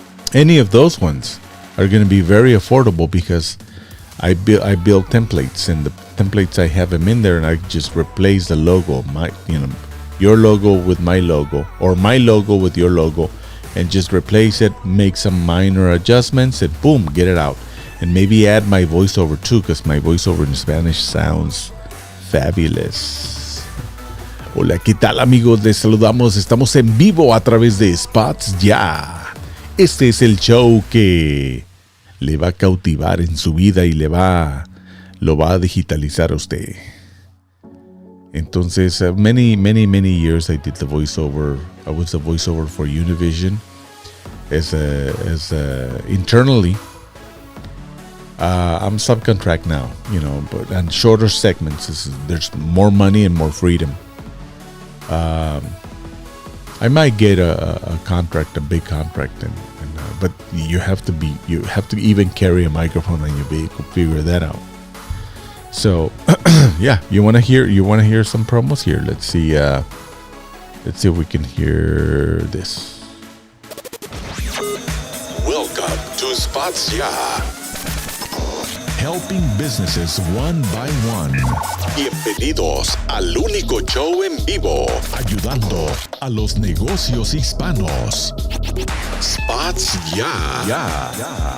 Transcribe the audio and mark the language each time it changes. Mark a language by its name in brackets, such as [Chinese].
[English] Any of those ones are going to be very affordable because I build templates, and the templates I have them in there, and I just replace the logo, your logo with my logo, or my logo with your logo, and just replace it, make some minor adjustments, and boom, get it out. And maybe add my voiceover too, because my voiceover in Spanish sounds fabulous. [Spanish] Hola, ¿qué tal, amigos? Les saludamos. Estamos en vivo a través de SpotsYa. Este es el show que le va a cautivar en su vida y lo va a digitalizar a usted. [English] Entonces, many years I did the voiceover. I was the voiceover for Univision as internally. I'm subcontract now, but and shorter segments. There's more money and more freedom. I might get a contract, a big contract, but you have to even carry a microphone on your vehicle. Figure that out. So, yeah, you want to hear some promos here? Let's see if we can hear this. Welcome to SpotsYa. Helping businesses one by one. [Spanish] Bienvenidos al único show en vivo, ayudando a los negocios hispanos. SpotsYa.